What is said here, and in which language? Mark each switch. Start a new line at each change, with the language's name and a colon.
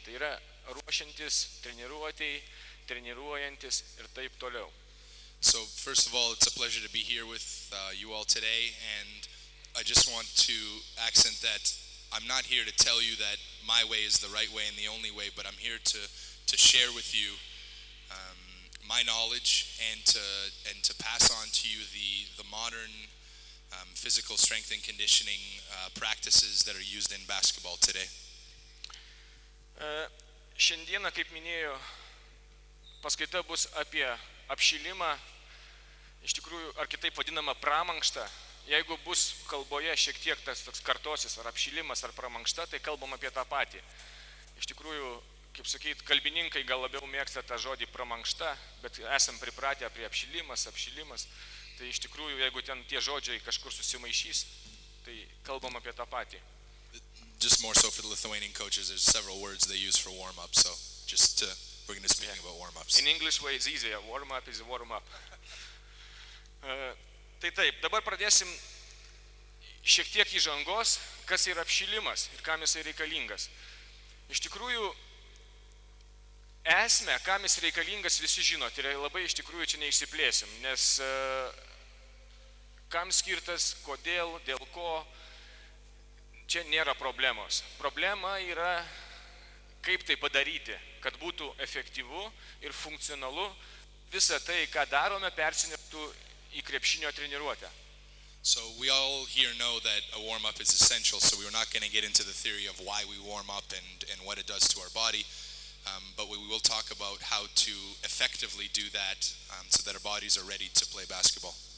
Lithuanian: Tai yra ruošiantis, treniruotėjai, treniruojantis ir taip toliau.
English: So first of all, it's a pleasure to be here with you all today, and I just want to accent that I'm not here to tell you that my way is the right way and the only way, but I'm here to share with you my knowledge and to pass on to you the modern physical strength and conditioning practices that are used in basketball today.
Lithuanian: Šiandieną, kaip minėjau, paskaita bus apie apšilimą, iš tikrųjų, ar kitaip vadinama pramankštą. Jeigu bus kalboje šiek tiek tas toks kartosis, ar apšilimas, ar pramankšta, tai kalbam apie tą patį. Iš tikrųjų, kaip sakyt, kalbininkai gal labiau mėgsta tą žodį pramankšta, bet esam pripratę prie apšilimas. Tai iš tikrųjų, jeigu ten tie žodžiai kažkur susimaišys, tai kalbam apie tą patį.
English: Just more so for the Lithuanian coaches, there's several words they use for warm-up, so we're going to speak about warm-ups. In English way it's easier, warm-up is warm-up.
Lithuanian: Tai taip, dabar pradėsim šiek tiek įžangos, kas yra apšilimas ir kam jisai reikalingas. Iš tikrųjų, esmę, kam jis reikalingas, visi žino, tai labai iš tikrųjų čia neišsiplėsim, nes kam skirtas, kodėl, dėl ko, čia nėra problemos. Problema yra, kaip tai padaryti, kad būtų efektyvu ir funkcionalu, visą tai, ką darome, persineštų į krepšinio treniruotę.
English: So we all here know that a warm-up is essential, so we're not going to get into the theory of why we warm up and what it does to our body. But we will talk about how to effectively do that so that our bodies are ready to play basketball.